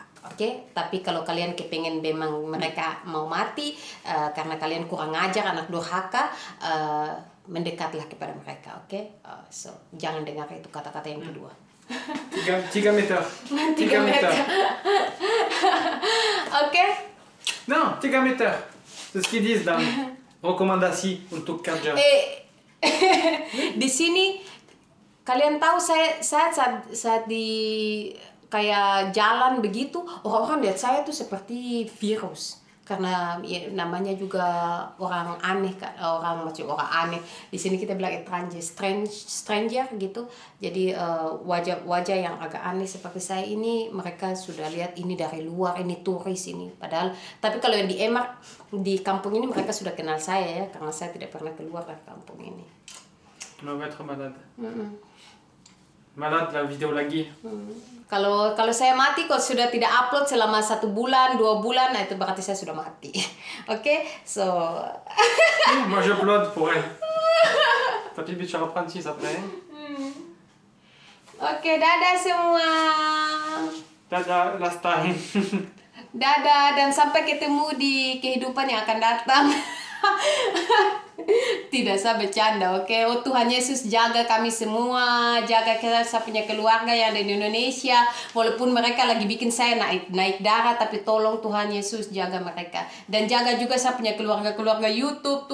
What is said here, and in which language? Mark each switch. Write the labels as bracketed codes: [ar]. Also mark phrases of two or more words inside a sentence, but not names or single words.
[id] Oke, tapi kalau kalian kepengen memang mereka mau mati karena kalian kurang ajar, anak durhaka, mendekatlah kepada mereka, oke? So jangan dengar itu kata-kata yang kedua. 3 meter. 3 meter. Oke? Non, 3 meter. [fr] C'est ce qu'ils disent dans [id] rekomendasi untuk kerja. Di sini kalian tahu saya saat di kayak jalan begitu, orang-orang lihat saya tuh seperti virus karena ya, namanya juga orang aneh, orang macam orang aneh. Di sini kita bilang stranger gitu. Jadi wajah yang agak aneh seperti saya ini, mereka sudah lihat ini dari luar, ini turis ini. Padahal tapi kalau yang di Emak di kampung ini mereka sudah kenal saya ya, karena saya tidak pernah keluar dari kampung ini. [fr] On va être malade. Malade la video lagi. [id] Kalau saya mati, kalau sudah tidak upload selama 1 bulan, 2 bulan, nah itu berarti saya sudah mati. Oke, so. [fr] Moi je upload pour elle. [id] Tapi bicara Prancis après. Oke, dadah semua. Dadah, [en] last time. [id] Dadah, dan sampai ketemu di kehidupan yang akan datang. Tidak, saya bercanda, oke? Oh Tuhan Yesus, jaga kami semua, jaga saya punya keluarga yang ada di Indonesia, walaupun mereka lagi bikin saya naik darah, tapi tolong Tuhan Yesus jaga mereka, dan jaga juga saya punya keluarga YouTube.